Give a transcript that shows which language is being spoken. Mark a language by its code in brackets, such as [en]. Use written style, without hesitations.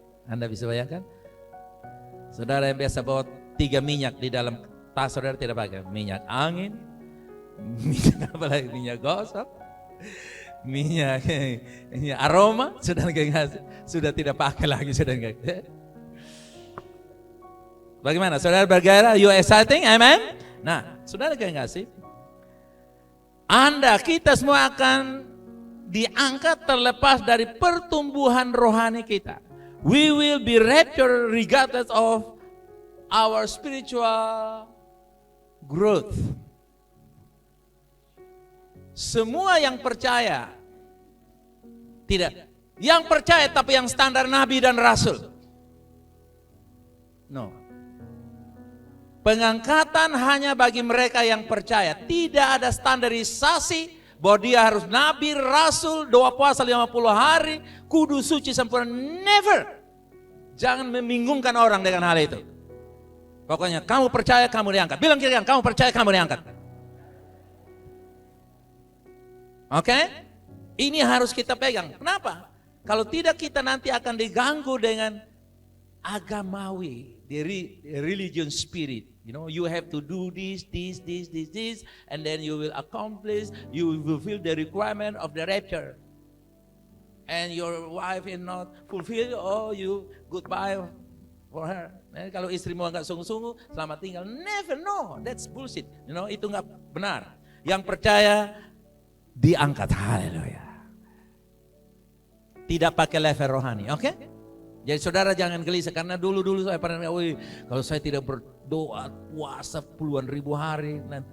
[id] Anda bisa bayangkan? Saudara yang biasa bawa 3 minyak di dalam tas, saudara tidak pakai minyak angin, minyak apa lagi, minyak gosok, minyak aroma, sudah tidak pakai lagi, saudara. Bagaimana? Saudara bergairah? [en] You exciting? [id] Amen? Nah, saudara kasih, kita semua akan diangkat terlepas dari pertumbuhan rohani kita. [en] We will be raptured regardless of our spiritual growth. [id] Semua yang percaya, tidak, yang percaya tapi yang standar nabi dan rasul. No. Pengangkatan hanya bagi mereka yang percaya. Tidak ada standarisasi bahwa dia harus nabi, rasul, doa puasa 50 hari, kudus, suci, sempurna. Never. Jangan membingungkan orang dengan hal itu. Pokoknya kamu percaya, kamu diangkat. Bilang kira-kira, kamu percaya, kamu diangkat. Oke? Ini harus kita pegang. Kenapa? Kalau tidak, kita nanti akan diganggu dengan [en] agamawi, the religion spirit. You know, you have to do this, and then you will accomplish, you will fulfill the requirement of the rapture. And your wife is not fulfill, oh you goodbye for her. [id] Kalau istrimu nggak sungguh-sungguh, selamat tinggal. [en] Never, no, that's bullshit. [id] You know, itu nggak benar. Yang percaya diangkat, haleluya. Tidak pakai level rohani, oke? Jadi saudara jangan gelisah, karena dulu saya pernah, kalau saya tidak berdoa, puasa puluhan ribu hari.